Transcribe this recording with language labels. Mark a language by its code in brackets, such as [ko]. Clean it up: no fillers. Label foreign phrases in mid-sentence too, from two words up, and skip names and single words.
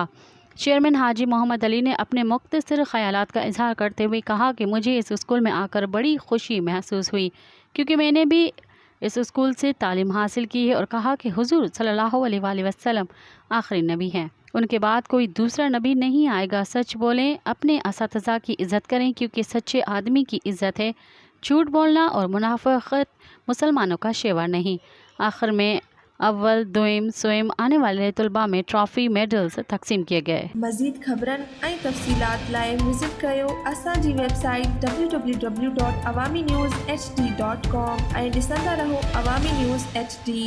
[ur] چیئرمین حاجی محمد علی نے اپنے مختصر خیالات کا اظہار کرتے ہوئے کہا کہ مجھے اس اسکول میں آ کر بڑی خوشی محسوس ہوئی، کیونکہ میں نے بھی اس اسکول سے تعلیم حاصل کی ہے، اور کہا کہ حضور صلی اللہ علیہ وسلم آخری نبی ہیں، ان کے بعد کوئی دوسرا نبی نہیں آئے گا۔ سچ بولیں، اپنے اساتذہ کی عزت کریں، کیونکہ سچے آدمی کی عزت ہے، جھوٹ بولنا اور منافقت مسلمانوں کا شیوہ نہیں۔ آخر میں اول، دوئم، سوئم آنے والے طلباء میں ٹرافی میڈلز تقسیم کیے گئے۔ [sd] مزید خبرن ऐं तफ़सीलात लाइ विज़िट कयो असांजी वेबसाइट www.awamiNewsHD.com ऐं ॾिसंदा रहो अवामी न्यूज़ HD।